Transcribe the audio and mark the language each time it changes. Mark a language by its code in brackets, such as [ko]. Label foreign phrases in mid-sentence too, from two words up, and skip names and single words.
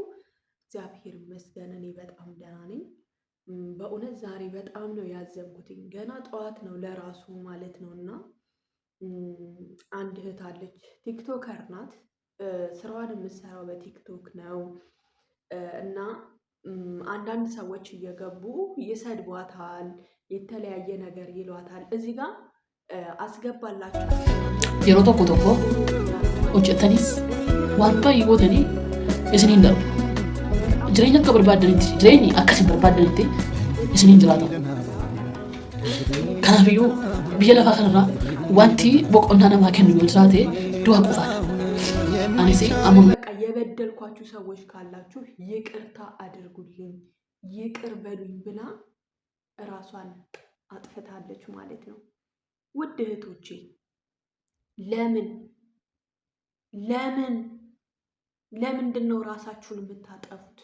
[am] እግዚአብሔር ይመስገን እኔ በጣም ደህና ነኝ። በእውነት ዛሬ በጣም ነው ያዘንኩትኝ። ገና ጠዋት ነው ለራሱ ማለት ነው። እና አንድ እህት አለች፣ ቲክቶከር ናት። ስራዋን የምትሰራው በቲክቶክ ነው። እና አንዳንድ ሰዎች እየገቡ ይሰድቧታል፣ የተለያየ ነገር ይሏታል። እዚህ ጋር አስገባላችሁ [om] yeroo tokko hojjetanis wanta hiiwotanii isiniin darbu. Jireenya akka barbaadanitti jireenyi akkasiin barbaadanitti isiniin jiraatamu. Kanaafiyyuu biyya lafaa kanarraa wanti boqonnaa namaa kennu yoo jiraate du'a qofaadha. Anis amma [am] የበደልኳችሁ ሰዎች ካላችሁ ይቅርታ አድርጉልኝ፣ ይቅር በሉኝ ብላ ራሷን አጥፍታለች ማለት ነው። ውድ እህቶቼ ለምንድን ነው ራሳችሁን የምታጠፉት?